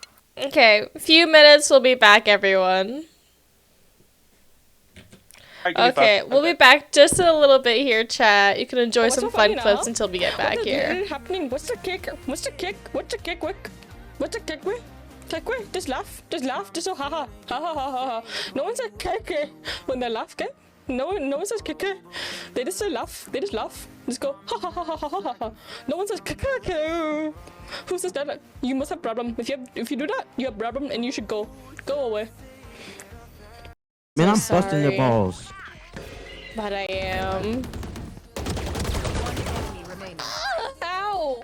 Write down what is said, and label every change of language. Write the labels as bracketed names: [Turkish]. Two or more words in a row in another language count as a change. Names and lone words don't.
[English] Okay, a few minutes, we'll be back, everyone. Alright, give me Okay, 5. we'll be back just in a little bit here, chat. You can enjoy What's some so funny fun now? clips until we get back What here. is happening? What's the kick? What's the kick? What's the kick? What's the kick? Like, wait, just laugh, just so ha ha ha ha ha ha. No one says keke when they laugh, okay? No one says keke. They just say laugh. They just laugh. Just go ha ha ha ha ha ha ha. No one says keke. Who says that? You must have problem. If you do that, you have problem, and you should go away. Man, So I'm busting their balls. But I am. Ow!